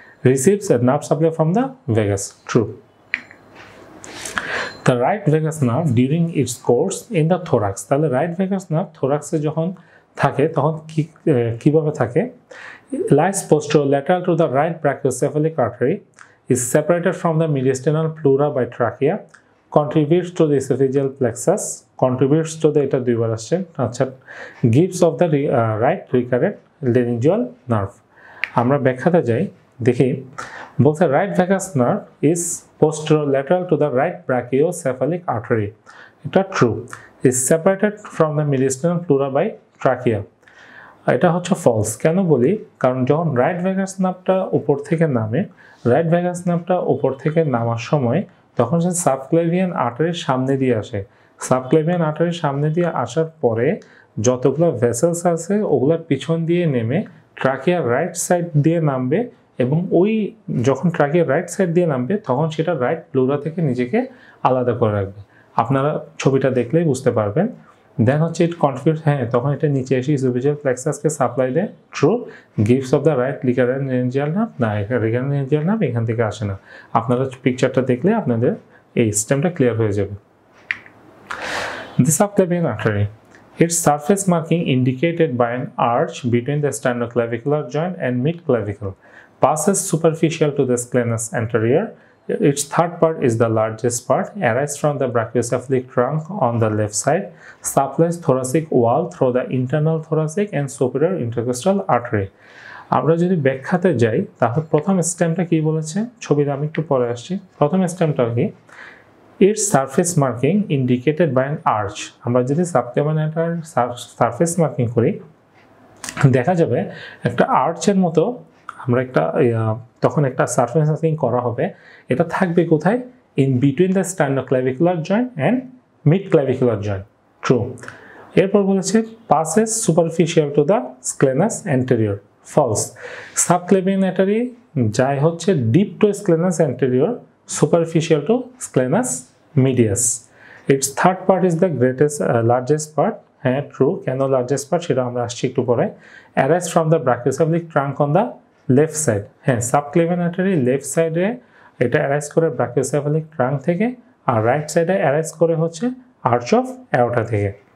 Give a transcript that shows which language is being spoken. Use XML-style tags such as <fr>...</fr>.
<en>Receives a nerve supply from the vagus. True. The right vagus nerve during its course in the thorax.</en> <bn>তাহলে right vagus nerve থোরাক্সে যখন থাকে তখন কিভাবে থাকে?</bn> <en>Lies posterolateral to the right brachiocephalic artery, is separated from the mediastinal pleura by trachea, contributes to the esophageal plexus, contributes to the</en> <bn>এটা দুইবার আসছে, আচ্ছা,</bn> <en>gives of the right recurrent laryngeal nerve.</en> <bn>আমরা ব্যাখ্যাতে যাই, দেখি বলছে</bn> <en>Right vagus nerve is posterolateral to the right brachiocephalic artery.</en> <bn>এটা true.</bn> <en>is separated from the mediastinal pleura by trachea.</en> <bn>এটা হচ্ছে ফলস। কেন বলি? কারণ যখন রাইট ভেগাস নার্ভটা উপর থেকে নামে, রাইট ভেগাস নার্ভটা উপর থেকে নামার সময় তখন সে সাবক্লেভিয়ান আর্টারির সামনে দিয়ে আসে। সাবক্লেভিয়ান আর্টারির সামনে দিয়ে আসার পরে যতগুলো ভেসেলস আছে ওগুলোর পিছন দিয়ে নেমে ট্রাকিয়ার রাইট সাইড দিয়ে নামবে, এবং ওই যখন ট্রাকিয়ার রাইট সাইড দিয়ে নামবে তখন সেটা রাইট প্লুরা থেকে নিজেকে আলাদা করে রাখবে। আপনারা ছবিটা দেখলেই বুঝতে পারবেন। দেন হচ্ছে</bn> <en>it contribute,</en> <bn>হ্যাঁ তখন এটা নিচে এসে ইসোফেজিয়াল প্লেক্সাসকে সাপ্লাই দেয়। True.</bn> <en>gives off the right recurrent laryngeal nerve, না recurrent laryngeal nerve</en> <bn>এখান থেকে আসে না। আপনারা পিকচারটা দেখলে আপনাদের এই সিস্টেমটা ক্লিয়ার হয়ে যাবে।</bn> <en>The subclavian artery. Its surface marking indicated by an arch between the sternoclavicular joint and mid-clavicle passes superficial to the scalenus anterior. Its third part is the largest part, arises from the brachiocephalic trunk on the left side, supplies thoracic wall through the internal thoracic and superior intercostal artery.</en> <bn>আমরা যদি ব্যাখ্যাতে যাই তাহলে প্রথম স্টেমটা কি বলেছে, ছবিতে আমি একটু পরে আসছি। প্রথম স্টেমটা কি?</bn> <en>Its surface marking indicated by an arch.</en> <bn>আমরা যদি সাবক্লেভিয়ান সারফেস মার্কিং করি দেখা যাবে একটা আর্চের মতো, আমরা একটা তখন একটা সারফেস মার্কিং করা হবে। এটা থাকবে কোথায়?</bn> <en>In between the sternoclavicular joint and mid clavicular joint. True.</en> <bn>এরপর বলেছে</bn> <en>Passes superficial to the scalenus anterior. False. Subclavian artery যায় হচ্ছে deep to scalenus anterior, superficial to sclenus medius. Its third part is the largest part.</en> <bn>হ্যাঁ true. কেন largest part সেটা আমরা আসছি একটু পরে।</bn> <en>Arises from the brachiocephalic trunk on the left side.</en> <bn>হ্যাঁ সাবক্লেভিয়ান আর্টারি লেফট সাইডে এটা অ্যারাইজ করে ব্রাকিওসেফালিক ট্রাঙ্ক থেকে, আর রাইট সাইডে অ্যারাইজ করে হচ্ছে আর্চ অফ অ্যাওর্টা থেকে।</bn>